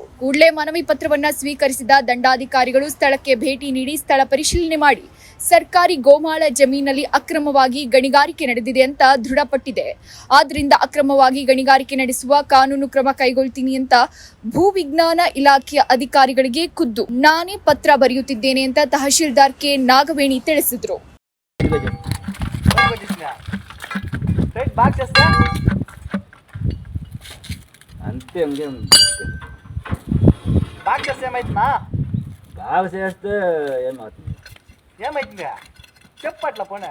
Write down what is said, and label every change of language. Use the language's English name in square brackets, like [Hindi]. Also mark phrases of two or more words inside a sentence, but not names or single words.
[Kannada] ಕೂಡಲೇ ಮನವಿ ಪತ್ರವನ್ನ ಸ್ವೀಕರಿಸಿದ ದಂಡಾಧಿಕಾರಿಗಳು ಸ್ಥಳಕ್ಕೆ ಭೇಟಿ ನೀಡಿ ಸ್ಥಳ ಪರಿಶೀಲನೆ ಮಾಡಿ ಸರ್ಕಾರಿ ಗೋಮಾಳ ಜಮೀನಲ್ಲಿ ಅಕ್ರಮವಾಗಿ ಗಣಿಗಾರಿಕೆ ನಡೆದಿದೆ ಅಂತ ದೃಢಪಟ್ಟಿದೆ. ಆದ್ದರಿಂದ ಅಕ್ರಮವಾಗಿ ಗಣಿಗಾರಿಕೆ ನಡೆಸುವ ಕಾನೂನು ಕ್ರಮ ಕೈಗೊಳ್ತೀನಿ ಅಂತ ಭೂವಿಜ್ಞಾನ ಇಲಾಖೆಯ ಅಧಿಕಾರಿಗಳಿಗೆ ಖುದ್ದು ನಾನೇ ಪತ್ರ ಬರೆಯುತ್ತಿದ್ದೇನೆ ಅಂತ ತಹಶೀಲ್ದಾರ್ ಕೆ ನಾಗವೇಣಿ ತಿಳಿಸಿದ್ರು. [Telugu] అంతే బాగా చేస్తే ఏమైతుందా? బాగా చేస్తే ఏమవుతుంది? ఏమైతుంది చెప్పట్ల పోనీ